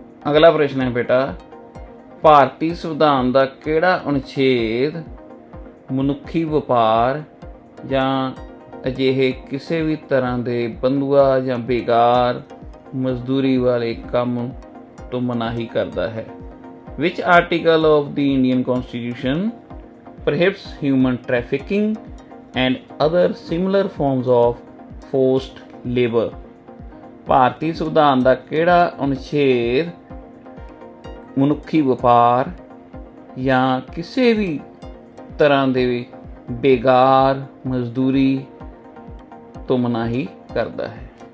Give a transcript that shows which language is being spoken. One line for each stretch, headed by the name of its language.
Punjabi: ਅਗਲਾ ਪ੍ਰਸ਼ਨ ਹੈ ਬੇਟਾ, ਭਾਰਤੀ ਸੰਵਿਧਾਨ ਦਾ ਕਿਹੜਾ ਅਨੁਛੇਦ ਮਨੁੱਖੀ ਵਪਾਰ ਜਾਂ ਅਜਿਹੇ ਕਿਸੇ ਵੀ ਤਰ੍ਹਾਂ ਦੇ ਬੰਧੂਆ ਜਾਂ ਬੇਕਾਰ ਮਜ਼ਦੂਰੀ ਵਾਲੇ ਕੰਮ ਤੋਂ ਮਨਾਹੀ ਕਰਦਾ ਹੈ?
English: Which article of the Indian Constitution prohibits human trafficking and other similar forms of forced labor?
Punjabi: ਭਾਰਤੀ ਸੰਵਿਧਾਨ ਦਾ ਕਿਹੜਾ ਅਨੁਛੇਦ ਮਨੁੱਖੀ ਵਪਾਰ ਜਾਂ ਕਿਸੇ ਵੀ ਤਰ੍ਹਾਂ ਦੇ ਬੇਕਾਰ ਮਜ਼ਦੂਰੀ ਤੋਂ ਮਨਾਹੀ ਕਰਦਾ ਹੈ?